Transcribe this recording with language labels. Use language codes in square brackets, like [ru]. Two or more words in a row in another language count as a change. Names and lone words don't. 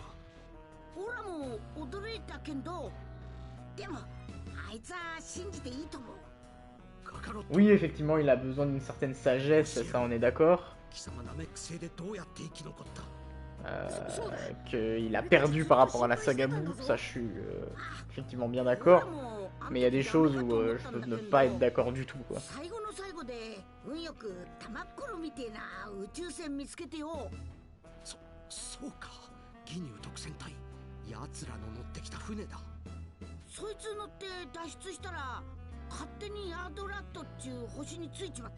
[fr] Oui, effectivement, il a besoin d'une certaine sagesse, ça on est d'accord. Qu'il a perdu par rapport à la saga Buu, ça je suis effectivement bien d'accord. Mais il y a des choses où je peux ne pas être d'accord du tout quoi. [ja] そうか義乳特戦隊奴らの乗ってきた船だそいつ乗って脱出したら勝手にヤードラットっちゅう星についちまった